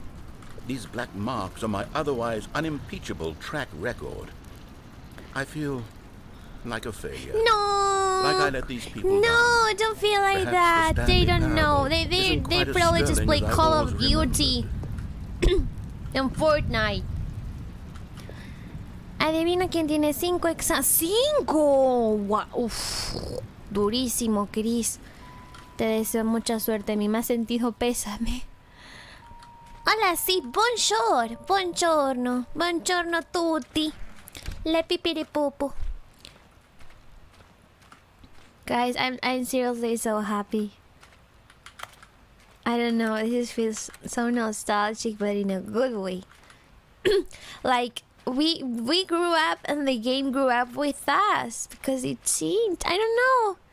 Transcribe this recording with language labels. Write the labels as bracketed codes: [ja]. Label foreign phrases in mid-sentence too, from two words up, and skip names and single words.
[en] These black marks on my otherwise unimpeachable track record. I feel like a failure. No. Like I let these people No, down. don't feel like Perhaps the that. They Stanley don't know. parable They isn't quite as probably just sterling play as I've Call of always Duty and Fortnite. [es] Adivina quién tiene 5 exa... ¡5! Wow. Uf, durísimo, Chris. Te deseo mucha suerte. Mi más sentido pésame. Hola, sí, [it] bonjour. Buongiorno. Buongiorno tutti. Le pipiripupu. [en] Guys, I'm seriously so happy. I don't know, this feels so nostalgic, but in a good way. Like, we grew up and the game grew up with us because it seemed, I don't know.